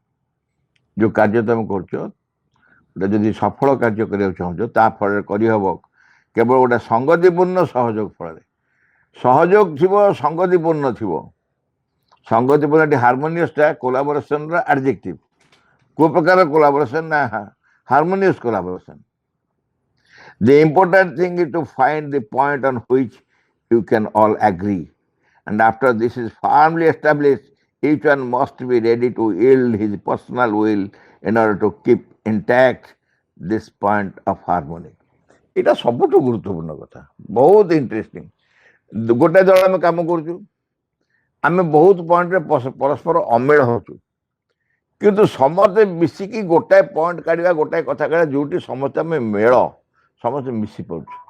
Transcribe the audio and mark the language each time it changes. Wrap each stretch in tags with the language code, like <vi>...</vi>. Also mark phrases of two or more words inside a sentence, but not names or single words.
<or>ଯେଉଁ କାର୍ଯ୍ୟ ତୁମେ କରୁଛ, ଗୋଟେ ଯଦି ସଫଳ କାର୍ଯ୍ୟ କରିବାକୁ ଚାହୁଁଛ, ତା ଫଳରେ କରିହେବ କେବଳ ଗୋଟେ ସଂଗତିପୂର୍ଣ୍ଣ ସହଯୋଗ ଫଳରେ। ସହଯୋଗ ଥିବ, ସଂଗତିପୂର୍ଣ୍ଣ ଥିବ। ସଂଗତିପୂର୍ଣ୍ଣ ଏଠି</or> <en>harmoniousଟା collaborationର adjective।</en> <or>କେଉଁ ପ୍ରକାର କୋଲାବୋରେସନ ନା</or> <en>harmonious collaboration. The important thing is to find the point on which you can all agree. And after this is firmly established, each one must be ready to yield his personal will in order to keep intact this point of harmony.</en> <or>এটা ସବୁଠୁ ଗୁରୁତ୍ୱପୂର୍ଣ୍ଣ କଥା, ବହୁତ ଇଣ୍ଟରେଷ୍ଟିଂ। ଗୋଟାଏ ଦଳ ଆମେ କାମ କରୁଛୁ, ଆମେ ବହୁତ ପଏଣ୍ଟରେ ପରସ୍ପର ଅମେଳ ହେଉଛୁ, କିନ୍ତୁ ସମସ୍ତେ ମିଶିକି ଗୋଟାଏ ପଏଣ୍ଟ କାଢ଼ିବା, ଗୋଟାଏ କଥା କାଢ଼ିବା ଯେଉଁଠି ସମସ୍ତେ ଆମେ ମେଳ, ସମସ୍ତେ ମିଶି ପାରୁଛୁ।</or>